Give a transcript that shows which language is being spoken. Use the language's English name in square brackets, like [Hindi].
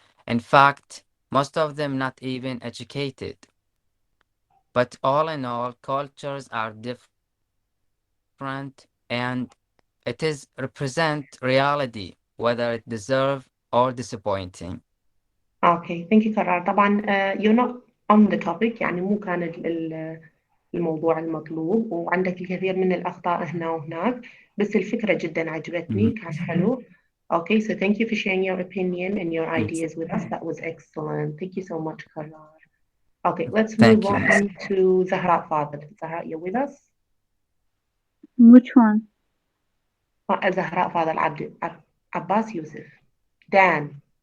[English] In fact, most of them not even educated. But all in all, cultures are different and it is represent reality, whether it deserve or disappointing. Okay, thank you Karrar. [Arabic] طبعا [English] you're not on the topic، [Arabic] يعني مو كان الموضوع المطلوب، وعندك الكثير من الأخطاء هنا وهناك، بس الفكرة جدا عجبتني، كان حلو. [English] Okay, so thank you for sharing your opinion and your ideas with us. That was excellent. Thank you so much, Karar. Okay, let's move Thank you. on to Zahra Fadl. Zahra, you're with us? Which one? Zahra Fadl Abbas Yusuf. Dan.